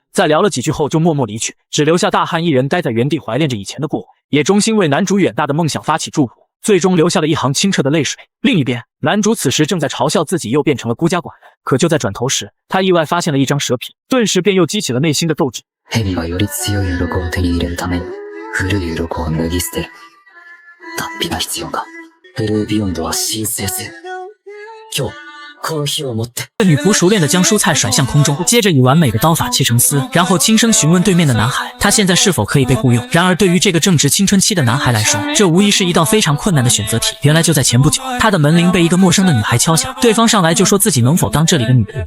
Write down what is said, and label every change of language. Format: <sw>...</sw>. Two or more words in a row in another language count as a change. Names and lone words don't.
<zh>在聊了几句后就默默离去，只留下大汉一人待在原地怀念着以前的过往，也衷心为男主远大的梦想发起祝福，最终流下了一行清澈的泪水。另一边，男主此时正在嘲笑自己又变成了孤家寡人，可就在转头时，他意外发现了一张蛇皮，顿时便又激起了内心的斗志。</zh> <ja>蛇はより強い鱗を手に入れるために古い鱗を脱ぎ捨てる。脱皮が必要か。ブルービヨンドは神聖性。今日この日をもって。</ja> <zh>女仆熟练地将蔬菜甩向空中，接着以完美的刀法切成丝，然后轻声询问对面的男孩，他现在是否可以被雇佣。然而对于这个正值青春期的男孩来说，这无疑是一道非常困难的选择题。原来就在前不久，他的门铃被一个陌生的女孩敲响，对方上来就说自己能否当这里的女仆。</zh>